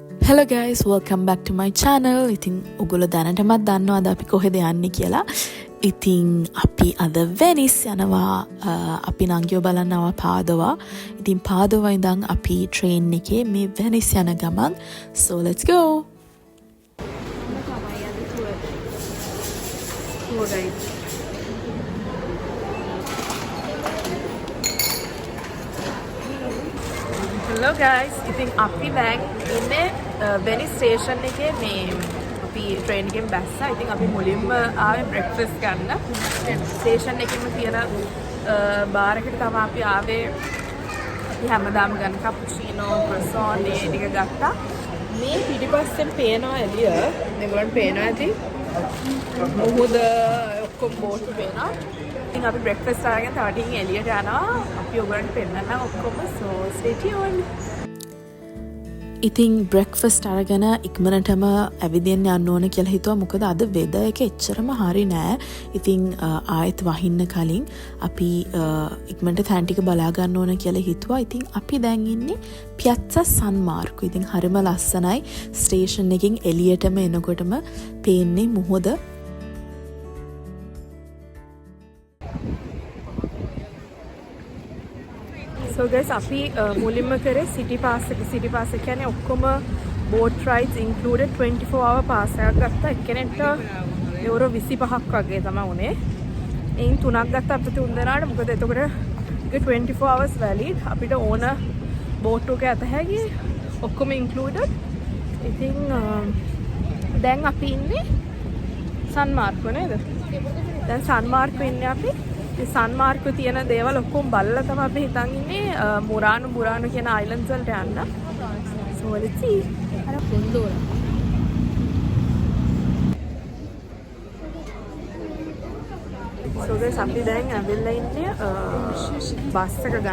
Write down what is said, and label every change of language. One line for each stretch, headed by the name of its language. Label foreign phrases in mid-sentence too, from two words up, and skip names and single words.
English: Hello guys, welcome back to my channel.
Sinhala: ඉතින් ඔගොල්ලෝ දැනටමත් දන්නවද අපි කොහෙද යන්නේ කියලා? ඉතින් අපි අද වෙනිස් යනවා. අපි නංගිව බලන්න ආවා පාදෝවා. ඉතින් පාදෝවා ඉඳන් අපි ට්‍රේන් එකේ මේ වෙනිස් යන ගමන්.
English: So let's go. Hello guys,
Sinhala: ඉතින් අපි දැන් ඉන්නේ වෙනිස් ස්ටේෂන් එකේ මේ අපි ට්‍රේන් එකෙන් බැස්සා. ඉතින් අපි මුලින්ම ආවේ බ්‍රෙක්ෆාස්ට් ගන්න. ස්ටේෂන් එකේම තියෙන බාර් එකට තමයි අපි ආවේ. අපි හැමදාම ගන්න කැපුචිනෝ, ක්‍රොසොන් ඒ ටික ගත්තා. මේ පිටිපස්සෙන් පේනවා එළිය. මේගොල්ලන්ට පේනවා ඇති. මොහොත ඔක්කොම බෝට් පේනවා. ඉතින් අපි බ්‍රෙක්ෆාස්ට් අරගෙන තව ටිකකින් එළියට යනවා. අපි ඔයගොල්ලන්ට පෙන්නන්න ඔක්කොම
English: so stay tuned.
Sinhala: ඉතින් බ්‍රෙක්ෆාස්ට් අරගෙන ඉක්මනටම ඇවිදින්න යන්න ඕන කියලා හිතුවා. මොකද අද වෙදර් එක එච්චරම හරි නෑ. ඉතින් ආයෙත් වහින්න කලින් අපි ඉක්මනට තැන් ටික බලා ගන්න ඕන කියලා හිතුවා. ඉතින් අපි දැන් ඉන්නේ පියත්සා සන් මාර්කෝ. ඉතින් හරිම ලස්සනයි. ස්ටේෂන් එකකින් එළියටම එනකොටම පේන්නේ මුහුද.
English: So guys,
Sinhala: අපි මුලින්ම කරේ සිටි පාස් එක. සිටි පාස් එක කියන්නේ ඔක්කොම
English: boat rides included 24-hour
Sinhala: පාස් එකක් ගත්තා. එක්කෙනෙක්ට යුරෝ 25ක් වගේ තමයි උනේ. එයින් 3ක් ගත්තා අපිට තුන් දෙනාට. මොකද එතකොට ඒක
English: 24 hours valid.
Sinhala: අපිට ඕන boat එක ඇත හැකි ඔක්කොම included. ඉතින් දැන් අපි ඉන්නේ සන් මාර්කෝ නේද? දැන් සන් මාර්කෝ ඉන්නේ අපි. සන් මාර්කෝ තියෙන දේවල් ඔක්කොම බලලා තමයි අපි හිතන් ඉන්නේ මුරානු කියන අයිලන්ඩ්ස් වලට යන්න.
English: So let's see.
Sinhala: අර පොන්දෝර.
English: So guys,
Sinhala: අපි දැන් ඇවිල්ලා ඉන්නේ බස් එක ගන්න.